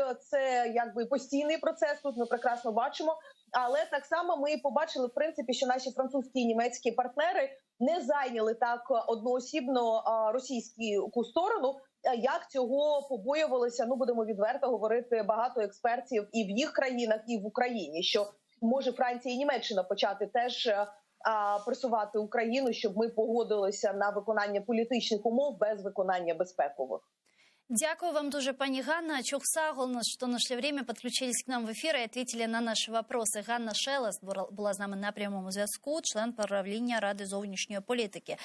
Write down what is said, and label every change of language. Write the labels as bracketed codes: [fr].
[uk] Це постійний процес, тут ми прекрасно бачимо. Але так само ми побачили, в принципі, що наші французькі і німецькі партнери не зайняли так одноосібно російську сторону, як цього побоювалися, будемо відверто говорити, багато експертів і в їх країнах, і в Україні, що може Франція і Німеччина почати теж пресувати Україну, щоб ми погодилися на виконання політичних умов без виконання безпекових. Дякую вам дуже, пані Ганна. Чухсагол, [ru] что нашли время, подключились к нам в эфир и ответили на наши вопросы. [uk] Ганна Шелест була з нами на прямому зв'язку, член правління Ради зовнішньої політики.